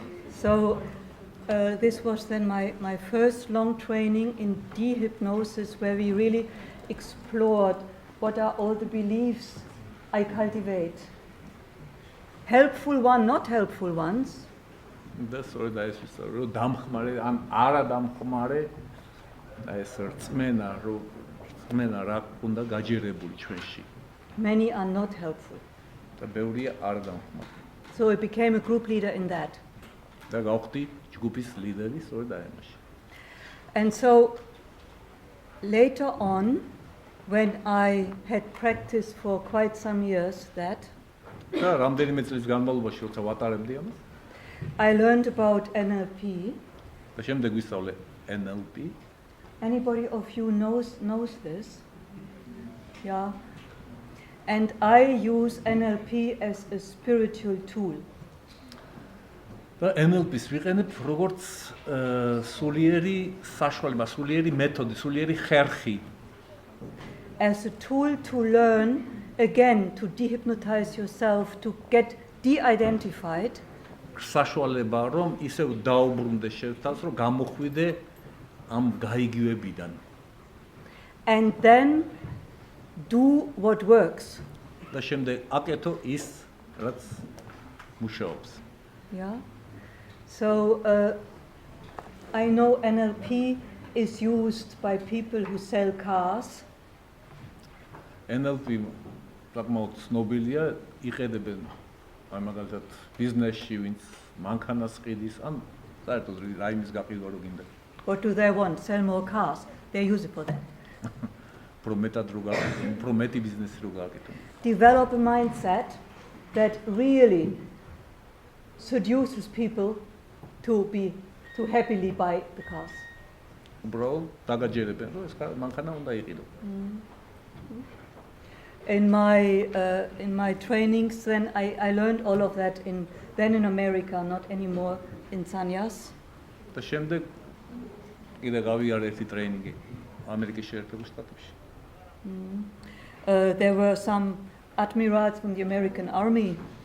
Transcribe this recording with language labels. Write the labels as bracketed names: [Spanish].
[English] So this was then my first long training in dehypnosis, where we really explored what are all the beliefs I cultivate. Helpful one, not helpful ones. [Georgian] და სწორედ ეს რომ დამხმარე ან არა დამხმარე და ეს რწმენა რომ რწმენა რა უნდა გაჯერებული ჩვენში. [English] Many are not helpful. [Georgian] და ბევრია არ დამხმარე. [English] So I became a group leader in that. [Georgian] და გავხდი ჯგუფის ლიდერი სწორედ აი ამაში. [English] And so later on, when I had practiced for quite some years that, [Georgian] და რამდენიმე წლის განმავლობაში როცა ვატარებდი ამას, [English] I learned about NLP. [Georgian] და შემდეგ ვისწავლე NLP. [English] Anybody of you knows this? Yeah. And I use NLP as a spiritual tool. [Georgian] და NLP-ს ვიყენებ როგორც სულიერი საშუალება, სულიერი მეთოდი, სულიერი ხერხი. [English] As a tool to learn, again, to dehypnotize yourself, to get de-identified. [Georgian] საშუალება რომ ისევ დაუბრუნდე შევთავს, რომ გამოხვიდე ამ გაიგივებიდან. [English] And then do what works. [Georgian] და შემდეგ აკეთო ის, რაც მუშაობს. [English] Yeah. So I know NLP is used by people who sell cars. [Georgian] NLP საკმაოდ ცნობილია, იყედებენ აი მაგალითად ბიზნესში, ვინც მანქანას ყიდის, ან საერთოდ რაიმის გაყიდვა რო გინდა. [English] What do they want? Sell more cars. They use it for that. [Georgian] უფრო მეტად რო გააკეთონ, უფრო მეტი ბიზნესი რო გააკეთონ. [English] Develop a mindset that really seduces people to happily buy the cars. [Georgian] უბრალოდ დაგაჯერებენ, რომ ეს მანქანა უნდა იყიდო. [English] in my trainings, then I learned all of that then in America, not anymore in Sanyas. [Georgian] და შემდეგ კიდე გავიარე ერთი ტრეინინგი ამერიკის შეერთებულ შტატებში. [English] There were some admirals from the American army.